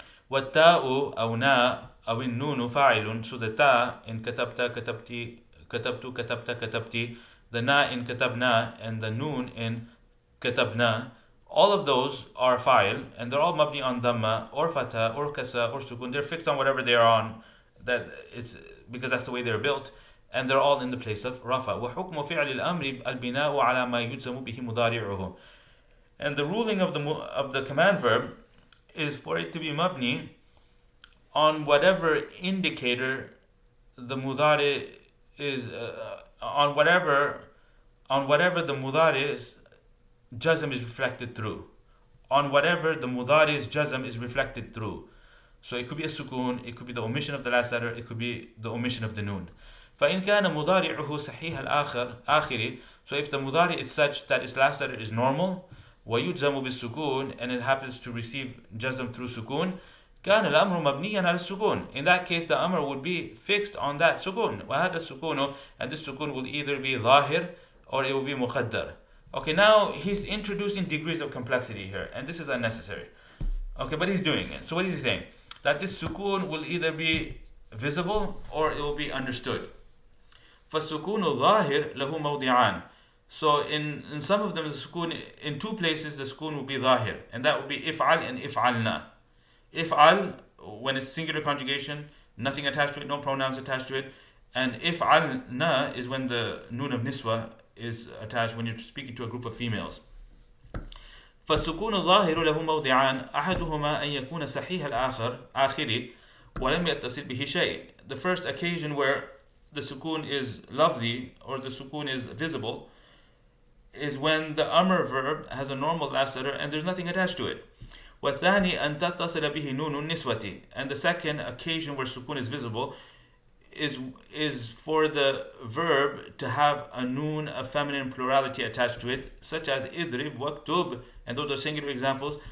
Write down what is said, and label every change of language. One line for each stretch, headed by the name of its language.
Arabic: والتاء أو ناء أو النون فاعل,
English: so the ta in كتبت, كتبتي, كتبت, كتبت, كتبتي, the na in كتبنا, and the noon in كتبنا, all of those are fa'il, and they're all mabni on dhamma or fatha or kasa or sukun. They're fixed on whatever they are on, that it's because that's the way they're built, and they're all in the place of rafa.
Arabic: وحكم فعل الأمر البناء على ما يجزم به مضارعه.
English: And the ruling of the command verb is for it to be mabni on whatever indicator the mudari is, on whatever the mudari's jazm is reflected through. On whatever the mudari's jazm is reflected through. So it could be a sukun, it could be the omission of the last letter, it could be the omission of the noon.
Arabic: فإن كان مضارعه صحيح الآخر,
English: so if the mudari is such that its last letter is normal,
Arabic: ويجزم بالسكون,
English: and it happens to receive jazm through sukun,
Arabic: كان الأمر مبنيا على السكون.
English: In that case, the amr would be fixed on that sukun.
Arabic: وهذا السكون,
English: and this sukun will either be ظاهر or it will be مقدر. Okay, now he's introducing degrees of complexity here, and this is unnecessary. Okay, but he's doing it. So what is he saying? That this sukun will either be visible or it will be understood.
Arabic: فالسكون الظاهر له موضعان.
English: So in some of them, the sukun, in 2 places, the sukun will be ظاهر, and that will be if'al and if'alna. If'al, when it's singular conjugation, nothing attached to it, no pronouns attached to it. And if'alna is when the noon of niswa is attached, when you're speaking to a group of females.
Arabic: فالسكون الظاهر له موضعان أحدهما أن يكون صحيح آخر ولم يتصل به شيء.
English: The first occasion where the sukun is lovely or the sukun is visible is when the amr verb has a normal last letter and there's nothing attached to it.
Arabic: والثاني أن تتصل به نون النسوة,
English: and the second occasion where sukun is visible is for the verb to have a noon, a feminine plurality attached to it, such as idrib waktub, and those are singular examples.